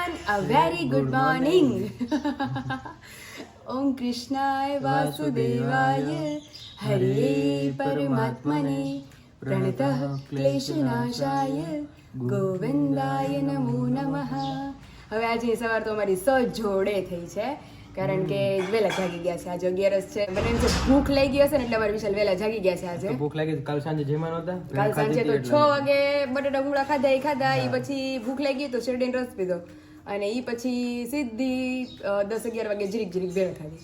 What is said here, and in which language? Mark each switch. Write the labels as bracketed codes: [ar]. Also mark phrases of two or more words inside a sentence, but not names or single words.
[en] A very good morning. [sa] ओम कृष्णाय वासुदेवाय हरे परमात्मने प्रणतः क्लेशनाशाय गोविन्दाय नमो नमः. [gu] હવે આજે સવાર તો અમારી જોડે થઈ છે કારણ કે વહેલા જાગી ગયા છે. આજે 11 છે. મને ભૂખ લાગી ગઈ હશે ને એટલે અમારે વિશાલ વહેલા જાગી ગયા છે. આજે ભૂખ લાગી કાલ સાંજે જમવાનો હતા. કાલ સાંજે તો 6 વાગે બટાટા ભૂંગળા ખાધા એ પછી ભૂખ લાગી તો શેરડીનો રસ પીધો અને એ પછી સીધી 10-11 વાગે જીરીક ભેળ ખાધી.